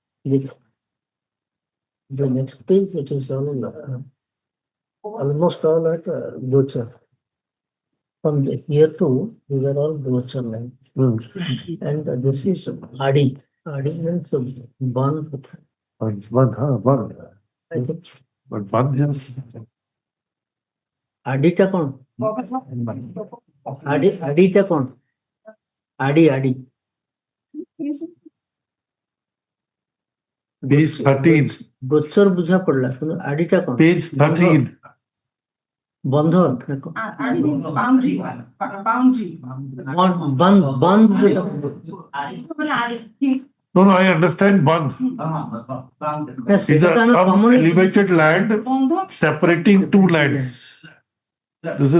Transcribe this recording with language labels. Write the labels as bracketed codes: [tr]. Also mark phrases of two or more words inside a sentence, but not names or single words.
[en] The next page, it is all almost all at Gochar. From here to these are all Gochar lines. And this is Adi. Adi means Bandh. Bandh. I think. But Bandh is. [mai] आडी टा कौन? आडी टा कौन? [en] Adi. Page 13. [mai] गोचर बुझा पड़ला आडी टा कोन [en] Page 13. बंधन Adi means boundary. No, I understand Bandh. These are some elevated land separating two lands.